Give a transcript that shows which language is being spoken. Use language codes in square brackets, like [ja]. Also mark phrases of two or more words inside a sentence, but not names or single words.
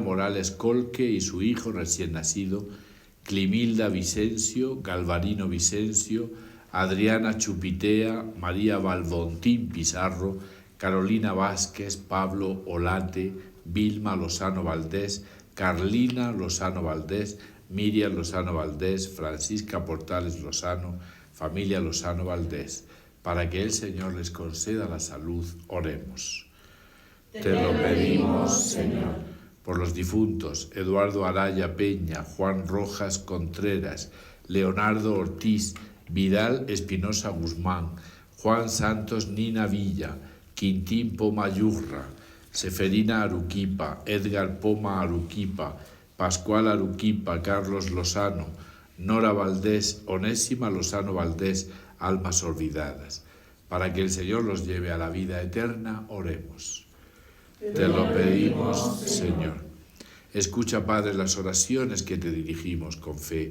[es] Morales Colque y su hijo recién nacido, Climilda Vicencio, Galvarino Vicencio, Adriana Chupitea, María Valbontín Pizarro, Carolina Vázquez, Pablo Olate, Vilma Lozano Valdés, Carlina Lozano Valdés, Miriam Lozano Valdés, Francisca Portales Lozano, familia Lozano Valdés, para que el Señor les conceda la salud, oremos. Te lo pedimos, Señor. Por los difuntos, Eduardo Araya Peña, Juan Rojas Contreras, Leonardo Ortiz, Vidal Espinosa Guzmán, Juan Santos Nina Villa, Quintín Poma Yurra, Seferina Aruquipa, Edgar Poma Aruquipa, Pascual Aruquipa, Carlos Lozano, Nora Valdés, Onésima Lozano Valdés, almas olvidadas. Para que el Señor los lleve a la vida eterna, oremos. Te lo pedimos, Señor. Escucha, Padre, las oraciones que te dirigimos con fe.